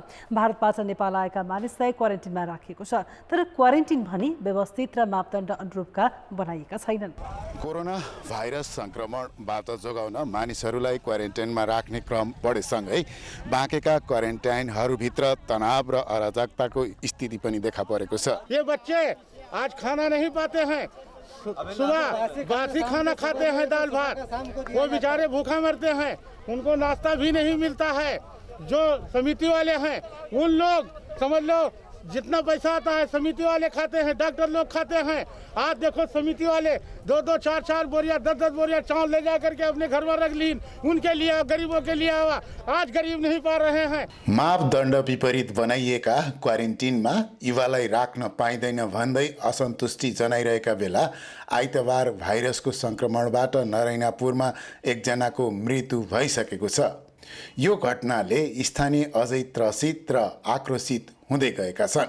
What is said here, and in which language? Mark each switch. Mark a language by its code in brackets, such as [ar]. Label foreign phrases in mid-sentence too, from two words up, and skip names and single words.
[ne] भारतबाट नेपाल आएका मानिसलाई क्वारेन्टिनमा राखिएको छ, तर क्वारेन्टिन भनी व्यवस्थित र मापदण्ड अनुरूपका बनाइएका छैनन्। कोरोना भाइरस सङ्क्रमणबाट जोगाउन मानिसहरूलाई क्वारेन्टाइनमा राख्ने क्रम बढेसँगै बाँकेका क्वारेन्टाइनहरूभित्र तनाव र अराजकताको स्थिति पनि देखा परेको। [hi] ये बच्चे आज खाना नहीं पाते हैं, सुबह बासी खाना खाते हैं, दाल भात, वो बेचारे भूखा मरते हैं, उनको नाश्ता भी नहीं मिलता है। जो समिति वाले हैं उन लोग समझ लो जितना पैसा आता है समिति वाले खाते हैं, डॉक्टर लोग खाते हैं। आज देखो समिति वाले 2-2, 4-4 बोरिया 10-10 बोरिया चावल ले जा करके अपने घर में रख ली, उनके लिए गरीबों के लिए आवा। आज गरीब नहीं पा रहे हैं। [ne] मापदण्ड विपरीत बनाइएका क्वारेन्टिनमा युवालाई राख्न पाइँदैन भन्दै असन्तुष्टि जनाइरहेका बेला आइतबार भाइरसको सङ्क्रमणबाट नरैनापुरमा एकजनाको मृत्यु भइसकेको छ। यो घटनाले स्थानीय अझै त्रसित र आक्रोशित हुँदै गएका छन्।